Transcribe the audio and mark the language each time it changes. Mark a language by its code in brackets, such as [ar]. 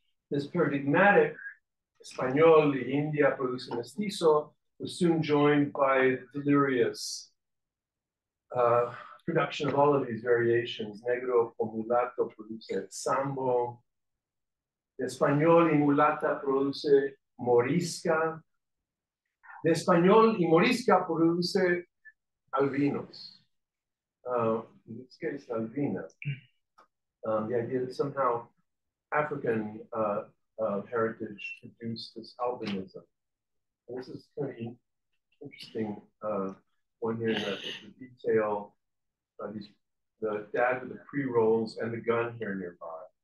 [en] This paradigmatic [es] Español y India produce mestizo [en] was soon joined by delirious production of all of these variations. [es] Negro con mulato produce sambo. De español y mulata produce morisca. De español y morisca produce albinos. [en] In this case, albina. The idea that somehow African heritage produced this albinism. And this is kind of interesting one here in the detail. The dad with the pre-rolls and the gun here nearby.